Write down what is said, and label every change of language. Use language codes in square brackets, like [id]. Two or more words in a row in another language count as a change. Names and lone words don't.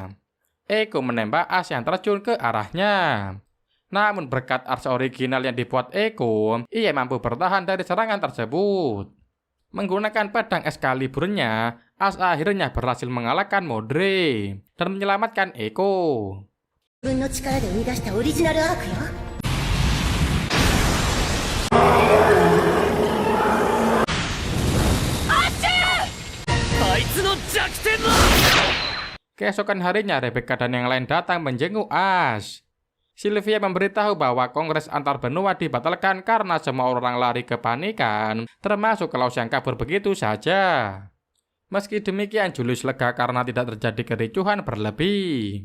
[id] Echo menembak Ash yang terjun ke arahnya. Namun berkat ars original yang dibuat Echo, ia mampu bertahan dari serangan tersebut. Menggunakan pedang Excalibur-nya, Ash akhirnya berhasil mengalahkan Mordred dan menyelamatkan Echo. [ja] 自分の力で生み出したオリジナルアークよ。あいつの弱点だ。 [id] Keesokan harinya, Rebecca dan yang lain datang menjenguk Ash. Sylvia memberitahu bahwa kongres antar benua dibatalkan karena semua orang lari kepanikan, termasuk Klaus yang kabur begitu saja. Meski demikian, Julius lega karena tidak terjadi kericuhan berlebih.